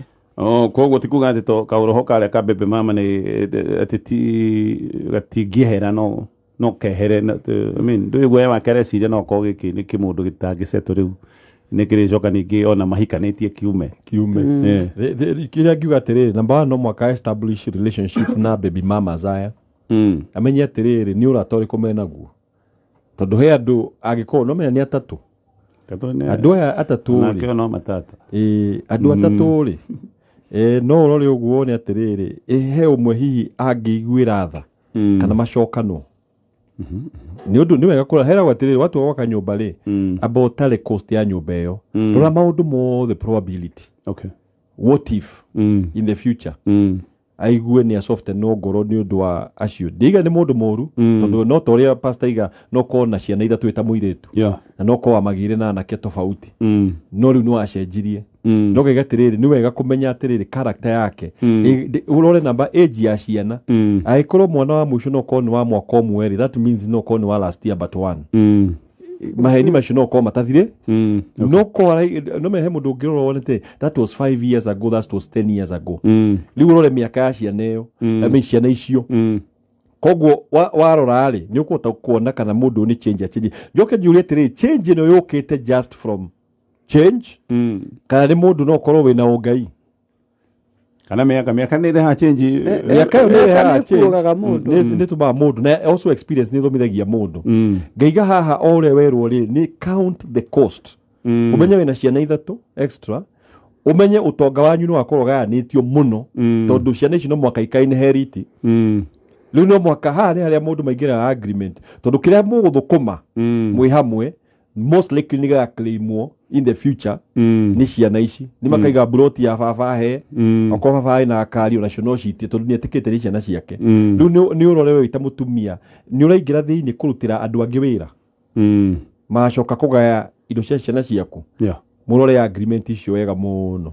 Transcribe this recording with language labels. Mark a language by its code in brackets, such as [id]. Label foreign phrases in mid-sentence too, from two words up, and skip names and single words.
[ki] koguo ti kuga atĩ to kaũroho karĩa ka baby mama nĩ atĩ gatingĩehera no kehere [en] I mean [ki] ndũĩ guoya wake areciria no korwo gĩkĩ nĩ kĩmũndũ gĩtangĩcetwo rĩu nĩ kĩrĩcoka ningĩ ona mahikanĩtie kiume kĩrĩa ngiuga atĩrĩrĩ [en] number one [ki] no mwaka [en] establish relationship [ki] na baby mama zaya amenye atĩrĩrĩ nĩ ũrata ũrĩkũ menaguo tondũ he andũ angĩkorwo no menya nĩ atatũ andũ aya atatũ rĩ no matata andũ atatũ rĩ no ũrore ũguo nĩ atĩrĩrĩ he ũmwe hihi angĩiguĩra tha kana macokano nĩ ũndũ nĩ wega kũra heragwo atĩrĩrĩ watu gwaka nyũmba rĩ amba ũtare cost ya nyũmba ĩyo rora maũndũ mothe [en] probability what if in the future [ki] aigue nĩ asofte no ngoro nĩ ũndũ wa acio ndiga nĩ mũndũ mũru tondũ no ta ũrĩa pastor iga no korwo na ciana ithatũ ĩta mũirĩtu na no korwo amagĩire na anake tofauti no rĩu no acenjirie no gaiga atĩrĩrĩ nĩ wega kũmenya atĩrĩrĩ character yake ũrore namba age ya ciana angĩkorwo mwana wa mũico no korwo nĩ wa mwaka ũmwe [en] that means [ki] no korwo nĩ wa [en] last year but one [ki] maheni macio no korwo matathire no korwo no mehe mũndũ ũngĩrora wonete [en] that was 5 years ago that was 10 years ago [ki] rĩu ũrore mĩaka ya ciana ĩyo ciana icio koguo warora rĩ nĩ ũkũhota kuona kana mũndũ nĩ change njoke njũrie atĩrĩrĩ change ĩno yũkĩte [en] just from change [ki] kana nĩ mũndũ no korwo wĩna ũngai kana mĩaka nĩ ĩreha change mĩaka ĩyo nĩ ĩreha change nĩ tũmaga mũndũ na also experience nĩ thomithagia mũndũ ngaiga haha o ũrĩa werwo rĩ nĩ [en] count the cost [ki] ũmenye wĩna ciana ithatũ extra ũmenye ũtonga wanyu nĩ wakorwo gayanĩtio mũno tondũ ciana ici no mwaka ikainheriti rĩu no mwaka haha nĩ harĩa mũndũ maingĩraga agreement tondũ kĩrĩa mũgũthũkũma mwĩ hamwe [en] most likely [ki] nĩ gagaclaimwo [en] in the future [ki] nĩ ciana ici nĩ makaiga broti ya baba he okorwo baba na akari ona cio no citie tondũ nĩ etĩkĩte nĩ ciana ciake rĩu nĩ ũrore we wĩta mũtumia nĩ ũraingĩra thĩinĩ kũrutĩra andũ angĩ wĩra macoka kũgaya indo cia ciana ciaku mũrore agreement icio wega mũno